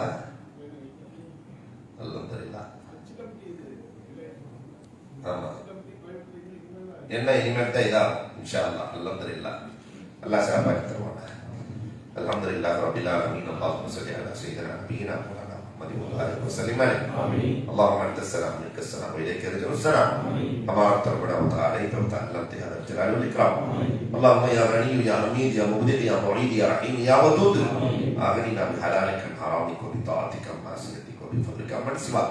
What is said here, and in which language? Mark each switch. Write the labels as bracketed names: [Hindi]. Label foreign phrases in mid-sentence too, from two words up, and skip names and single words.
[Arabic] அல்ஹம்துலில்லாஹ். [Tamil] ஆமா, என்ன இனிமேல் தான் இதா [Arabic] إن شاء الله. [Tamil] அல்ஹம்துலில்லாஹ், அல்லாஹ் சிறப்பாக தருவானா. [Arabic] الحمد لله رب العالمين اللهم صل على سيدنا نبينا محمد وآله وسلم عليه. اللهم أنت السلام منك السلام وإليك يرجع السلام. تبارك ربنا وتعالى وتعالى هذا الجلال والإكرام. اللهم يا غني يا حميد يا مبدع يا معيد يا رحيم يا ودود أغننا بحلالك عن حرامك وبطاعتك عن معصيتك وبفضلك عمن سواك.